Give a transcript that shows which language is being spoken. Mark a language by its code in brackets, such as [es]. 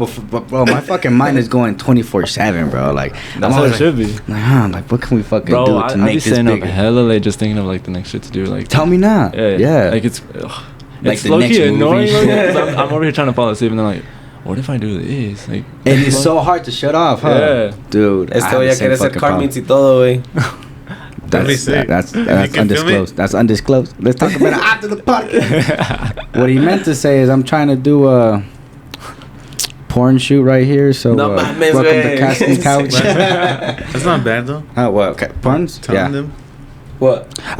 [en] But bro, my fucking mind is going 24/7, bro. Like that's how it should be. Like what can we fucking do to make this bigger? Up hella late just thinking of like the next shit to do. Like tell me not. Yeah. Like it's like low-key annoying. I'm over here trying to fall asleep and then like, what if I do this? Like, and it's so hard to shut off, huh? Yeah, dude. [es] Voy a querer hacer carmines y todo, güey. [en] That's undisclosed. That's undisclosed. Let's talk about it after the podcast. What he meant to say is I'm trying to do a porn shoot right here. So welcome to Casting Couch. That's not bad though. Oh, well, okay. Puns? Telling them. What?